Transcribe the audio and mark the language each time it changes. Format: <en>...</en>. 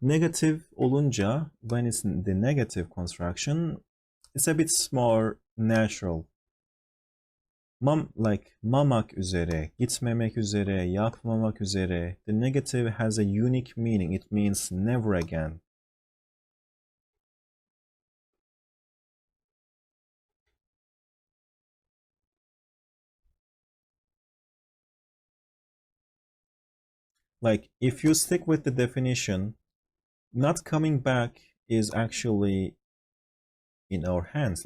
<tr>Negative olunca,</tr> <en>when it's the negative construction, it's a bit more natural.</en> <tr>Mamak üzere, gitmemek üzere, yapmamak üzere.</tr> <en>The negative has a unique meaning. It means never again. Like, if you stick with the definition, not coming back is actually in our hands.</en>